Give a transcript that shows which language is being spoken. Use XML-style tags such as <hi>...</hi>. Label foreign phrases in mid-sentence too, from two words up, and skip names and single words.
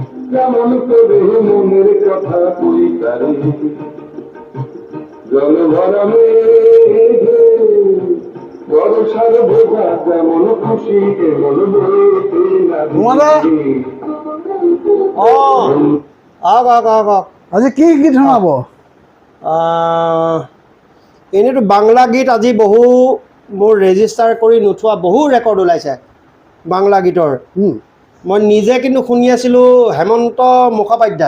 <bn>কেমন করে মনের কথা কই তারে জল ভরা মেঘে বর্ষার বোঝা যেমন খুশি কেমন বইতে লাগে</bn> <as>আজি কি গীত শুনাব? এনেইতো বাংলা গীত আজি বহু মোৰ ৰেজিষ্টাৰ কৰি নোথোৱা বহু ৰেকৰ্ড ওলাইছে বাংলা গীতৰ। মই নিজে কিন্তু শুনি আছিলোঁ হেমন্ত মুখোপাধ্যায়।</as>